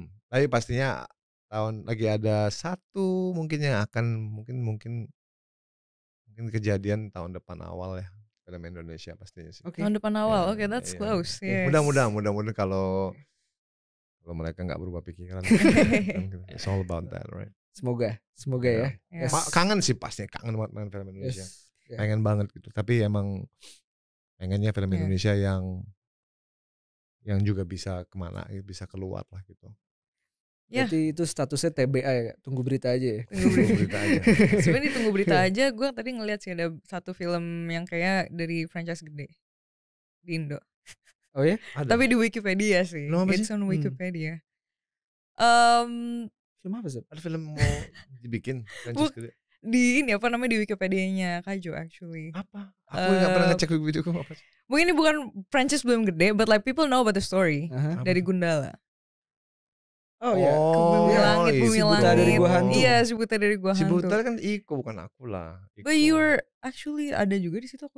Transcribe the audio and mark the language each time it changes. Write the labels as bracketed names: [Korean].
[Indonesian] Tapi pastinya lagi ada satu mungkin yang akan mungkin kejadian tahun depan awal ya, film Indonesia pastinya sih. Tahun depan awal, [English] that's close. Yes. [Indonesian] Mudah-mudahan kalau mereka nggak berubah pikiran. [English] It's all about that, right? [Indonesian] Semoga ya. Kangen sih, pastinya kangen banget main film Indonesia. Pengen banget gitu. Tapi emang pengennya film Indonesia yang juga bisa kemana, bisa keluar lah gitu. Berarti itu statusnya TBA ya, tunggu berita aja ya. Tunggu berita aja. Sebenarnya tunggu berita aja. Gue tadi ngeliat sih ada satu film yang kayak dari franchise gede di Indo. Oh ya? Tapi di Wikipedia sih. [English] It's on Wikipedia. [Indonesian] Film apa sih? Ada film mau dibikin franchise gede. Di Wikipedia-nya Kak Jo [English] actually. [Indonesian] Apa? Aku nggak pernah ngecek Wikipedia apa. Mungkin ini bukan franchise belum gede, [English] but like people know about the story [Indonesian] dari Gundala. Oh ya. Bumi Langit dari Gua Hantu. Iya, si Buta dari Gua Hantu. Si Buta kan Iko, bukan aku lah. [English] But you were actually [Indonesian] ada juga di situ kok.